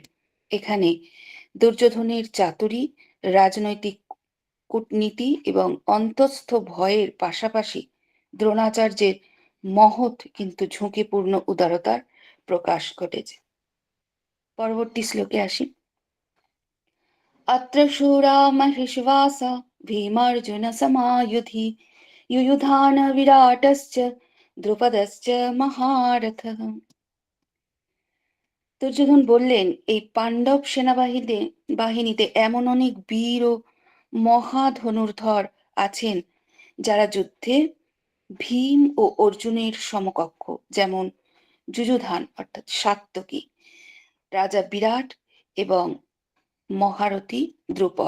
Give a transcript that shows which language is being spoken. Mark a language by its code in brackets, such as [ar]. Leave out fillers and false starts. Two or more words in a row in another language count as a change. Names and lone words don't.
[bn] এখানে দুর্যোধনের চাতুরী, রাজনৈতিক কূটনীতি এবং অন্তঃস্থ ভয়ের পাশাপাশি দ্রোণাচার্যের মহৎ কিন্তু ঝুঁকিপূর্ণ উদারতার প্রকাশ ঘটেছে। পরবর্তী শ্লোকে আসি। [sa] अत्र शूरा महिषवासा भीमार्जुन समायुधि युयुधान विराटश्च দ্রুপদশ্চ মহারথः। [bn] দুর্যোধন বললেন, এই পাণ্ডব বাহিনীতে এমন অনেক বীর ও মহাধনুর্ধর আছেন যারা যুদ্ধে ভীম ও অর্জুনের সমকক্ষ, যেমন যুযুধান অর্থাৎ সাত্তকী, রাজা বিরাট এবং মহারথী দ্রুপদ।